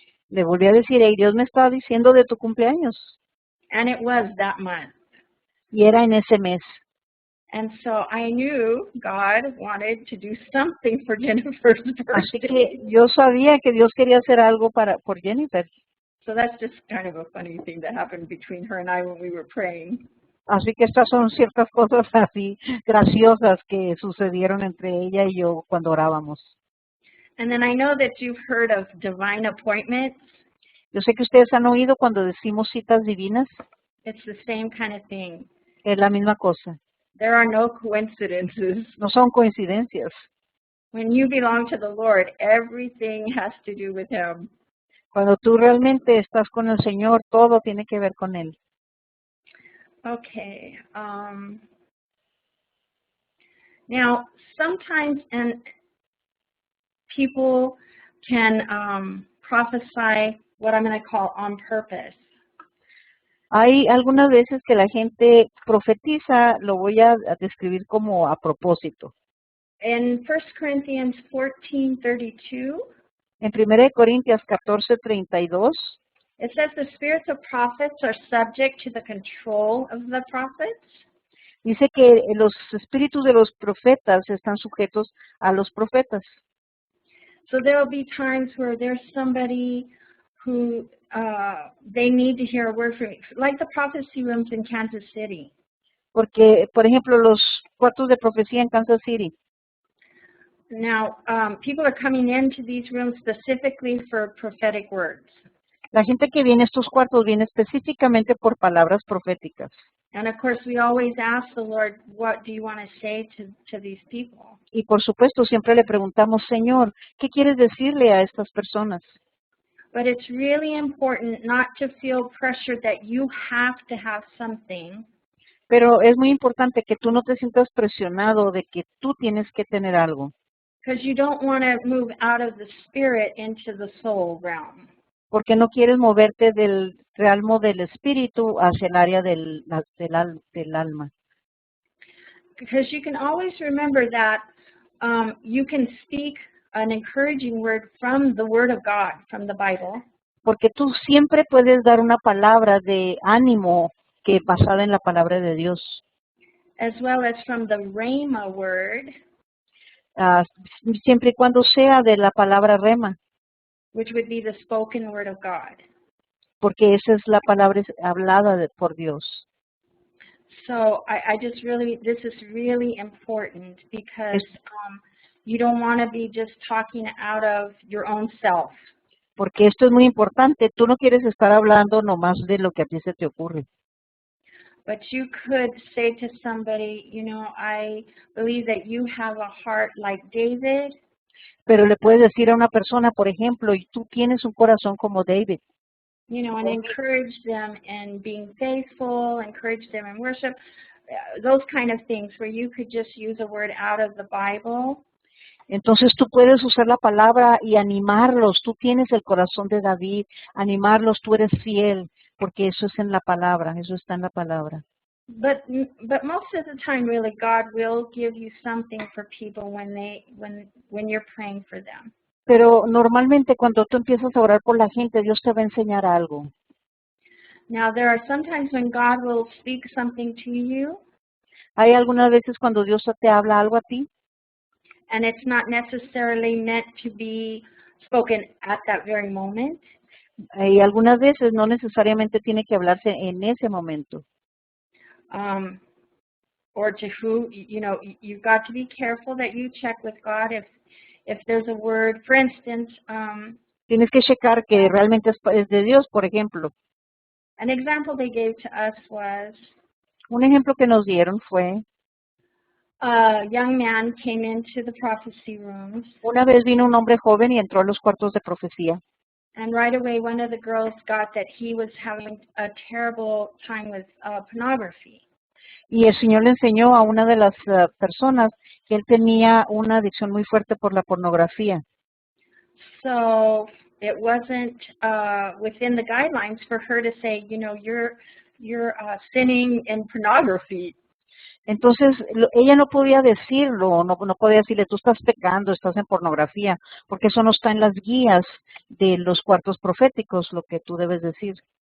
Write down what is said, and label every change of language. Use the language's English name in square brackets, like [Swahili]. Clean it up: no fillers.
[Spanish] Le volví a decir, hey, Dios me estaba diciendo de tu cumpleaños. [English] And it was that month. [Spanish] Y era en ese mes. [English] And so I knew God wanted to do something for Jennifer's [Spanish] Así [English] birthday. [Spanish] que yo sabía que Dios quería hacer algo por Jennifer. [English] So that's just kind of a funny thing that happened between her and I when we were praying. [Spanish] Así que estas son ciertas cosas así graciosas que sucedieron entre ella y yo cuando orábamos. [English] And then I know that you've heard of divine appointments. [Spanish] Yo sé que ustedes han oído cuando decimos citas divinas, [English] It's the same kind of thing. [Spanish] es la misma cosa. [English] There are no coincidences. [Spanish] No son coincidencias. [English] When you belong to the Lord, everything has to do with Him. [Spanish] Cuando tú realmente estás con el Señor, todo tiene que ver con Él. [English] Okay. Now, sometimes people can prophesy what I'm going to call on purpose. [Spanish] Hay algunas veces que la gente profetiza, lo voy a describir como a propósito. [English] In 1 Corinthians 14:32, [Spanish] En 1 Corintios 14:32, [English] it says the spirits of prophets are subject to the control of the prophets. [Spanish] dice que los espíritus de los profetas están sujetos a los profetas. [English] So there will be times where there's somebody who they need to hear a word from, like the prophecy rooms in Kansas City. [Spanish] Porque, por ejemplo, los cuartos de profecía en Kansas City, [English] Now, people are coming into these rooms specifically for prophetic words. [Spanish] la gente que viene a estos cuartos viene específicamente por palabras proféticas. [English] And of course, we always ask the Lord, what do you want to say to these people? [Spanish] Y por supuesto, siempre le preguntamos, Señor, ¿qué quieres decirle a estas personas? [English] But it's really important not to feel pressure that you have to have something, [Spanish] Pero es muy importante que tú no te sientas presionado de que tú tienes que tener algo, [English] because you don't want to move out of the spirit into the soul realm. [Spanish] porque no quieres moverte del realmo del espíritu hacia el área del alma. [English] Because you can always remember that you can speak an encouraging word from the Word of God, from the Bible, [Spanish] Porque tú siempre puedes dar una palabra de ánimo que basada en la palabra de Dios. [English] as well as from the Rhema word, [Spanish] Ah, siempre y cuando sea de la palabra rema, [English] which would be the spoken word of God. [Spanish] porque esa es la palabra hablada por Dios. [English] So I just really, this is really important because you don't want to be just talking out of your own self. [Spanish] Porque esto es muy importante. Tú no quieres estar hablando nomás de lo que a ti se te ocurre. [English] But you could say to somebody, you know, I believe that you have a heart like David. [Spanish] Pero le puedes decir a una persona, por ejemplo, y tú tienes un corazón como David. [English] You know, and encourage them in being faithful, encourage them in worship, those kind of things where you could just use a word out of the Bible. [Spanish] Entonces tú puedes usar la palabra y animarlos. Tú tienes el corazón de David, animarlos, tú eres fiel, porque eso es en la palabra, eso está en la palabra. [English] But most of the time, really, God will give you something for people when you're praying for them. [Spanish] Pero normalmente cuando tú empiezas a orar por la gente, Dios te va a enseñar algo. [English] Now, there are sometimes when God will speak something to you, [Spanish] Hay algunas veces cuando Dios te habla algo a ti [English] and it's not necessarily meant to be spoken at that very moment. [Spanish] y algunas veces no necesariamente tiene que hablarse en ese momento. [English] Or to who, you've got to be careful that you check with God if there's a word. For instance, [Spanish] Tienes que checar que realmente es de Dios, por ejemplo. [English] an example they gave to us was [Spanish] Un ejemplo que nos dieron fue, [English] a young man came into the prophecy rooms, [Spanish] una vez vino un hombre joven y entró a los cuartos de profecía. [English] and right away one of the girls got that he was having a terrible time with pornography. [Spanish] Y el Señor le enseñó a una de las personas que él tenía una adicción muy fuerte por la pornografía. [English] So it wasn't within the guidelines for her to say, you're sinning in pornography. [Spanish] Entonces, ella no podía decirlo, no podía decirle, tú estás pecando, estás en pornografía, porque eso no está en las guías de los cuartos proféticos, lo que tú debes decir.